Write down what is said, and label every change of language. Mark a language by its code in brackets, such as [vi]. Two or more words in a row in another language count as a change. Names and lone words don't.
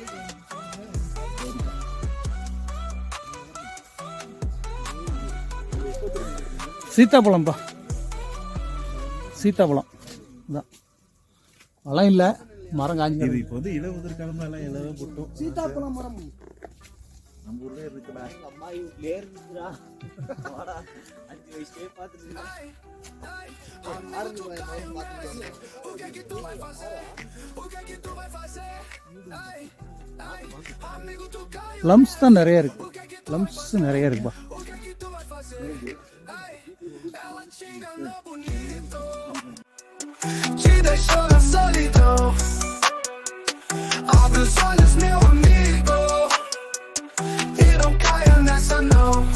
[ta] சீத்தாப்பழம்ப்பா, சீத்தாப்பழம் இதான். பழம் இல்லை, மரம் காஞ்சி. இது இப்போ வந்து இளவுதிர் காலமெல்லாம் எல்லாம் போட்டோம். சீதாப்பழம் மரம் நம்ம ஊர்ல இருக்குடா. அம்மா வீட்லயே இருக்குடா. 5 வயசுலயே பார்த்துட்டு [pt] O que é que tu vai fazer? O que é que tu vai fazer? Ai, ai, amigo tu caiu. [ta] ப்ளம்ஸ் தான் நிறைய இருக்கு, ப்ளம்ஸ் நிறைய இருக்குப்பா. [pt] O que é que tu vai fazer? Ai, ela te enganou bonito, te deixou na solidão. Abre os olhos, meu amigo, e não caia nessa não.